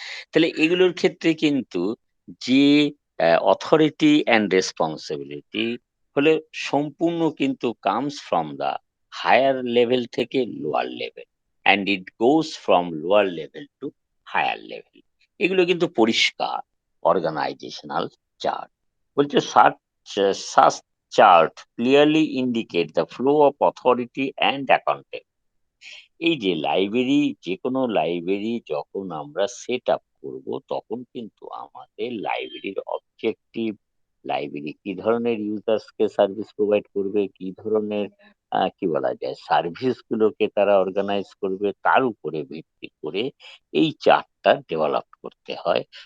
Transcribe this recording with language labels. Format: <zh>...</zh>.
<bn>তাহলে এগুলোর ক্ষেত্রে কিন্তু যে অথরিটি অ্যান্ড রেসপন্সিবিলিটি হলে সম্পূর্ণ কিন্তু</bn> <en>comes from the higher level</en> <bn>থেকে lower level,</bn> <en>And it goes from lower level to higher level.</en> <bn>এগুলো কিন্তু পরিষ্কার অর্গানাইজেশনাল চার্ট। বলছে</bn> <en>such chart clearly indicate the flow of authority and accountability.</en> <bn>এই যে লাইব্রেরি, যে কোনো লাইব্রেরি যখন আমরা সেট আপ করবো তখন কিন্তু আমাদের লাইব্রেরির অবজেক্টিভ, লাইব্রেরি কি ধরনের ইউজার্সকে সার্ভিস প্রোভাইড করবে, কি ধরনের কি বলা যায় সার্ভিস গুলোকে তারা অর্গানাইজ করবে, তার উপরে ভিত্তি করে এই চার্টটা ডেভেলপ করতে হয়।</bn>